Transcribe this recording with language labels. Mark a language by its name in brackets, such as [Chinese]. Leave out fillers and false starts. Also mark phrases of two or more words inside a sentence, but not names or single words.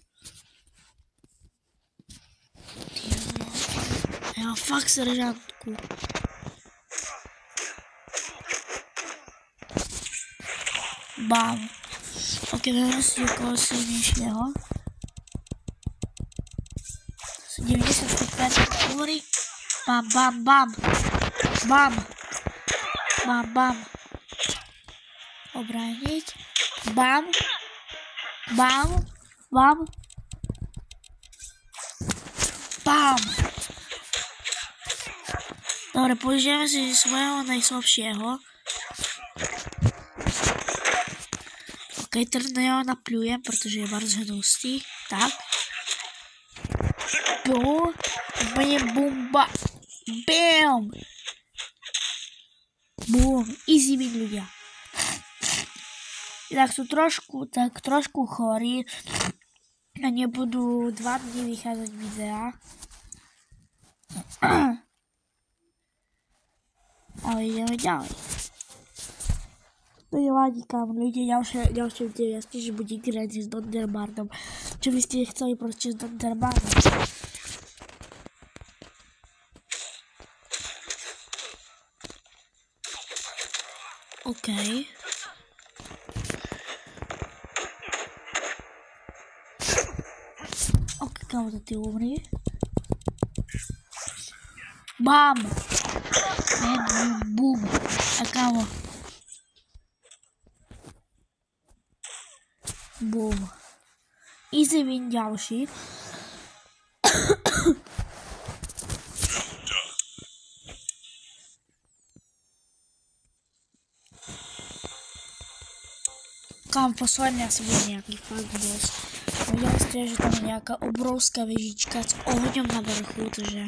[Slovak] Ja mám fakt seržantku. Bám. OK, vezme si niekoho silnejšieho. 90% hovorí. Bam, bam, bam. Bam. Bam, bam. Obrániť. Bam. Bam. Bam. Bam. Dobre, použijeme si svojho najslabšieho. OK, teraz na jeho napľujem, pretože je bardzo hnustý. Tak. Boom. Bumba. Bam. Boom. [English] Easy win, [Slovak] ľudia. Inak sú trošku chorí a nebudú 2 dní vychádzať videá. Ale ideme ďalej. To nevadí, kam ľudia, ďalšie video, jasne, že bude grať s Donderbardom. Čo by ste chceli proste s Donderbardom? OK. OK, kamo to ty umri. Bam! Boom! A kamo. Boom. [English] Easy win [Slovak] ďalší. Kam posledne asi bude nejaký fakt boss. Videli ste, že tam je nejaká obrovská vežička s ohňom na vrchu, takže...